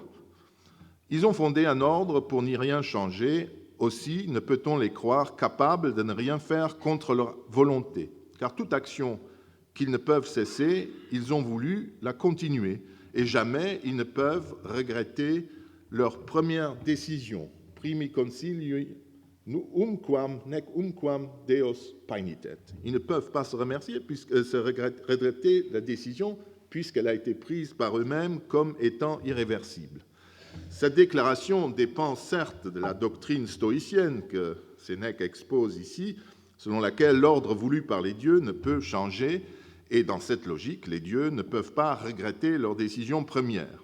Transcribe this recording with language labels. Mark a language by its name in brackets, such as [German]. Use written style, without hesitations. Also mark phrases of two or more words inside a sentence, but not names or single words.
[French] Ils ont fondé un ordre pour n'y rien changer, aussi ne peut-on les croire capables de ne rien faire contre leur volonté, car toute action qu'ils ne peuvent cesser, ils ont voulu la continuer, et jamais ils ne peuvent regretter leur première décision. [Latin] Primi concilium nec umquam Deus paenitet. [French] Ils ne peuvent pas se regretter la décision puisqu'elle a été prise par eux-mêmes comme étant irréversible. Cette déclaration dépend certes de la doctrine stoïcienne que Sénèque expose ici, selon laquelle l'ordre voulu par les dieux ne peut changer, et dans cette logique, les dieux ne peuvent pas regretter leur décision première.